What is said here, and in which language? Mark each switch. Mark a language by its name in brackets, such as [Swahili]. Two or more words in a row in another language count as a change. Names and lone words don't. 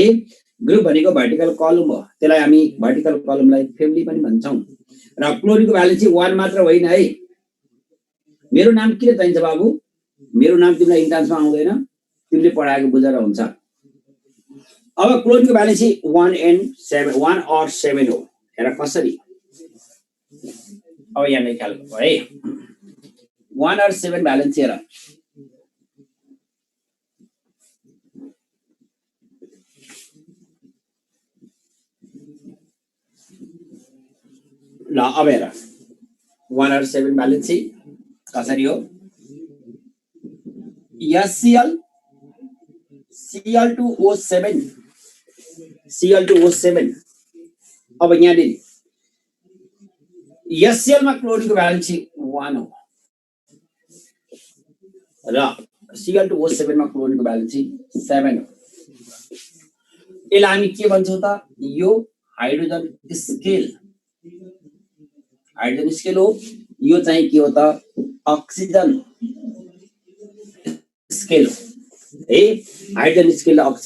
[Nepali] ग्रुप भनेको [English] vertical column [Nepali] हो त्यसलाई हामी [English] vertical columnलाई [Nepali] फ्यामिली पनि भन्छौं र क्लोरिन को भ्यालेन्सी 1 मात्र होइन है मेरो नाम के चाहिन्छ बाबु मेरो नाम तिमीलाई इन्ट्रान्समा आउँदैन तिमीले पढाएको बुझेर हुन्छ अब क्लोरिन को भ्यालेन्सी 1 and 7 1 or 7 हो हेर कसरी अब यहाँ नै ख्याल गर्नु है 1 or 7 भ्यालेन्सी हेर ल अब हेर 1 or 7 भ्यालेन्सी कसरी हो HCl Cl2O7 Cl2O7 अब यहाँ ले HCl मा क्लोरिन को भ्यालेन्सी 1 हो र Cl2O7 मा क्लोरिन को भ्यालेन्सी 7 हो यसलाई हामी के भन्छौं त यो हाइड्रोजन स्केल हो यो चाहिँ के हो त [English] oxygen scale [Nepali] हो है [English] hydrogen scale [Nepali] र अक्सिजन